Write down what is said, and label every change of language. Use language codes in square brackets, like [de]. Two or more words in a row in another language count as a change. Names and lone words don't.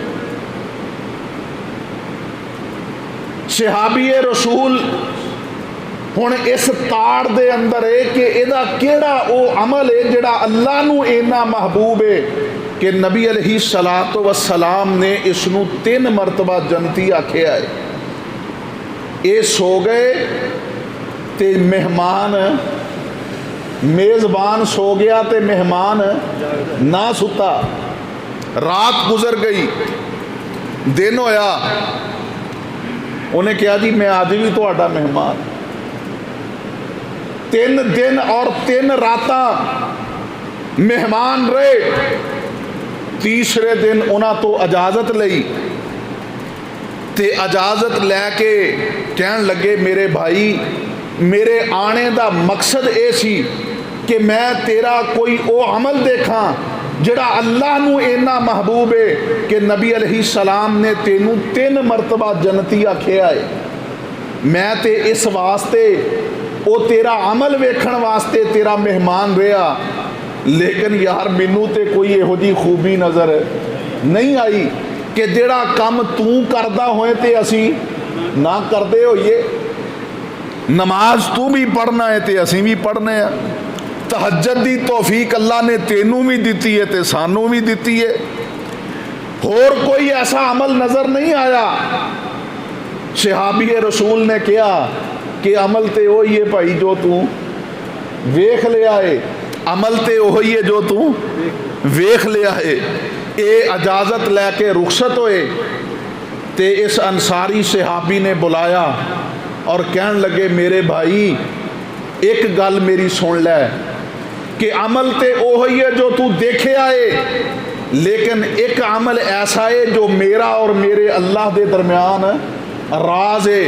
[pa] صحابی رسول ہن اس تاڑ دے اندر ہے کہ ایدہ کیڑا او عمل ہے جڑا اللہ نو اینا محبوب ہے کہ نبی [ar] علیہ الصلوۃ والسلام [pa] نے اس نو 3 مرتبہ جنتی آکھیا ہے. اے سو گئے تے مہمان, میزبان سو گیا تے مہمان نہ ستا. رات گزر گئی, دن ہویا, انہیں کہا جی میں آج بھی تہاڈا مہمان. 3 دن اور 3 راتاں مہمان رہے. تیسرے دن انہاں تو اجازت لئی تے اجازت لے کے کہن لگے میرے بھائی میرے آنے دا مقصد اے سی کہ میں تیرا کوئی او عمل دیکھاں جڑا اللہ نو اینا محبوب ہے کہ نبی [ar] علیہ السلام [pa] نے تینوں 3 مرتبہ جنتی آکھیا ہے. میں تے اس واسطے او تیرا عمل ویکھن واسطے تیرا مہمان رہا, لیکن یار مینوں تے کوئی یہو جی خوبی نظر نہیں آئی کہ جڑا کم تو کردا ہوئے تے اسی نہ کردے ہوئیے. نماز تو بھی پڑھنا ہے تے اسی بھی پڑھنے ہیں. تہجد دی توفیق اللہ نے تینوں بھی دیتی ہے تے سانوں بھی دیتی ہے. [ur] اور کوئی ایسا عمل نظر نہیں آیا صحابی رسول نے کہا کہ عمل تو وہی ہے بھائی جو تو ویکھ لیا ہے، عمل تو وہی ہے جو تو ویکھ لیا ہے. یہ اجازت لے کے رخصت ہوئے تو اس انصاری صحابی نے بلایا اور کہن لگے میرے بھائی ایک گل میری سن لے کہ عمل تو وہی ہے جو تو دیکھے آئے، لیکن ایک عمل ایسا ہے جو میرا اور میرے اللہ کے درمیان راز ہے.